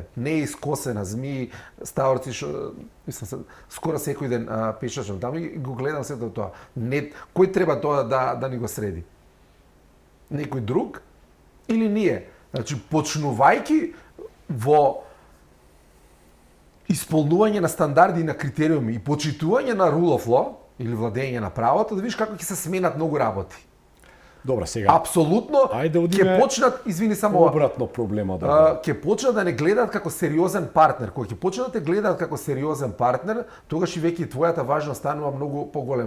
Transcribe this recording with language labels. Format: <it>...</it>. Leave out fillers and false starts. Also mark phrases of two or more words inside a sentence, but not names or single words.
<mk>Не е искосена, змии, ставорци, мислам, скоро секој ден пешачам таму и го гледам сето тоа. Не, кој треба тоа да ни го среди? Некој друг или ние? Значи, почнувајќи во исполнување на стандарди и на критериуми и почитување на</mk> <en>rule of law</en> <mk>или владење на правото, да видиш како ќе се сменат многу работи. Добра, сега. Апсолутно ќе почнат, извини само обратно проблема ќе почнат да не гледаат како сериозен партнер. Кога ќе почнат да гледаат како сериозен партнер, тогаш и веќе твојата важност станува многу поголема.</mk>